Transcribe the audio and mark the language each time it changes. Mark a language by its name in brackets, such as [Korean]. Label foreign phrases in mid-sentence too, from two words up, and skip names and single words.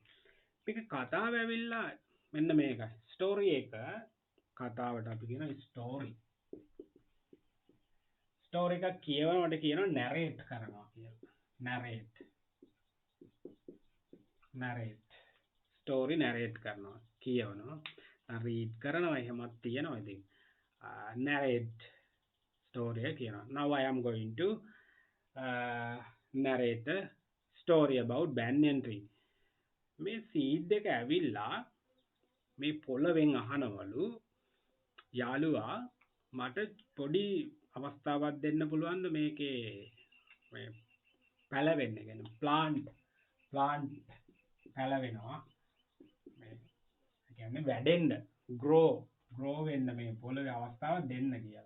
[Sinhala] මේක කතාව ඇවිල්ලා මෙන්න මේකයි. ස්ටෝරි එක කතාවට අපි කියන ස්ටෝරි. ස්ටෝරි එකක් කියවනකොට කියනවා නැරේට් කරනවා කියලා. නැරේට්. [English] story narrate [Sinhala] කරනවා. කියවනවා. රීඩ් කරනවා එහෙමත් තියෙනවා ඉතින්. [English] narrate story [Sinhala] එක කියනවා. [English] Now I am going to narrate a story about banyan tree. [Sinhala] මේ සීඩ් එක ඇවිල්ලා මේ පොළවෙන් අහනවලු යාළුවා මට පොඩි අවස්ථාවක් දෙන්න පුළුවන්ද මේකේ මේ පැලවෙන්න කියන්නේ plant පැලවෙනවා මේ කියන්නේ වැඩෙන්න grow වෙන්න මේ පොළවේ අවස්ථාවක් දෙන්න කියලා.